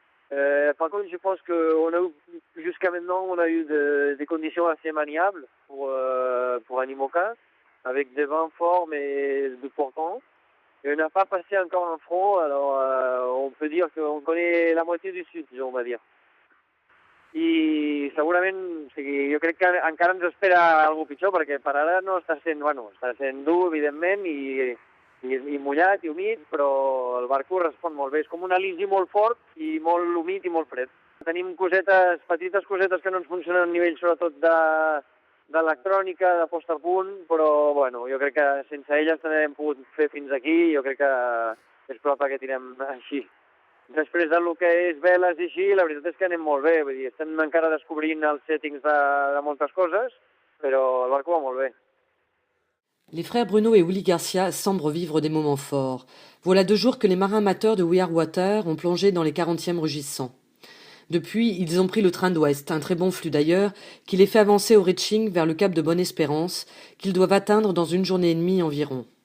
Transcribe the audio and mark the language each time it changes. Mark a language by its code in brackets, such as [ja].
[fr] Par contre, je pense qu'on a eu, jusqu'à maintenant, on a eu des conditions assez maniables pour Animoca, avec des vents forts mais de portant. Et on n'a pas passé encore un front, alors on peut dire qu'on connaît la moitié du sud, on va dire. [ca] I segurament, o sigui, jo crec que encara ens espera alguna pitjor, perquè per ara no està sent, està sent dur, evidentment, i mullat i humit, però el barco respon molt bé. És com un aligi molt fort i molt humit i molt fred. Tenim petites cosetes que no ens funcionen a nivell, sobretot, d'electrònica, de posta a punt, però, bueno, jo crec que sense elles també hem pogut fer fins aquí, jo crec que és probable que tirem així. Després del que és veles i així, la veritat és que anem molt bé. Vull dir, estem encara descobrint els settings de moltes coses, però el barco va molt bé. [fr] Les frères Bruno et Willy Garcia semblent vivre des moments forts. Voilà 2 jours que les marins amateurs de We Are Water ont plongé dans les 40e rugissants. Depuis, ils ont pris le train d'ouest, un très bon flux d'ailleurs, qui les fait avancer au reaching vers le cap de Bonne-Espérance, qu'ils doivent atteindre dans une journée et demie environ.